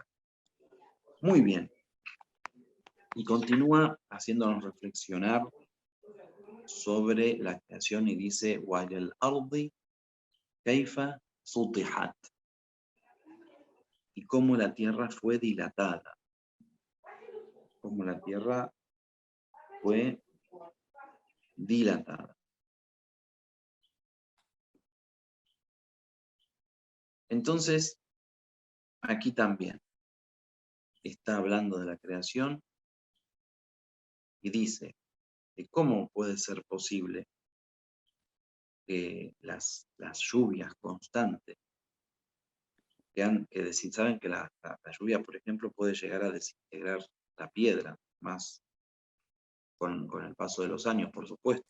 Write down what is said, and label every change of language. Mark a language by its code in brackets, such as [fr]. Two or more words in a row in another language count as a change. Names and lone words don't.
[es] Muy bien. Y continúa haciéndonos reflexionar sobre la creación y dice, [ar] وَعَلَى الْأَرْضِ كَيْفَ سُطِحَتْ, [es] y cómo la tierra fue dilatada, cómo la tierra fue dilatada. Entonces, aquí también está hablando de la creación y dice que cómo puede ser posible que las lluvias constantes, que saben que la lluvia, por ejemplo, puede llegar a desintegrar la piedra, más con el paso de los años, por supuesto.